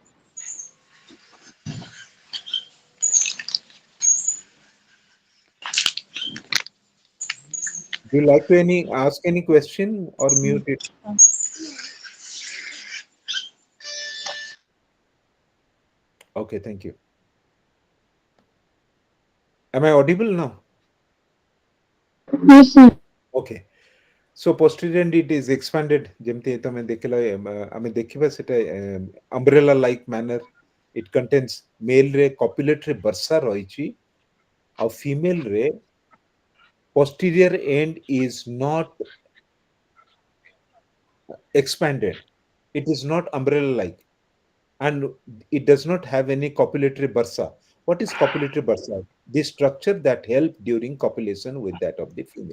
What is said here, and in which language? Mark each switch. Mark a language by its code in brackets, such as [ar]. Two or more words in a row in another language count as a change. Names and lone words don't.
[en] Do you like to any ask any question or mute it? Okay, thank you. Am I audible now? Yes, sir. Okay. So posterior end it is expanded. [or] ଯେମିତି ତମେ ଦେଖିଲ ଆମେ ଦେଖିବା ସେଟା [en] umbrella like manner. It contains male ରେ copulatory bursa [or] ରହିଛି, ଆଉ [en] female ରେ posterior end is not expanded. It is not umbrella like, and it does not have any copulatory bursa. What is copulatory bursa? The structure that help during copulation with that of the female.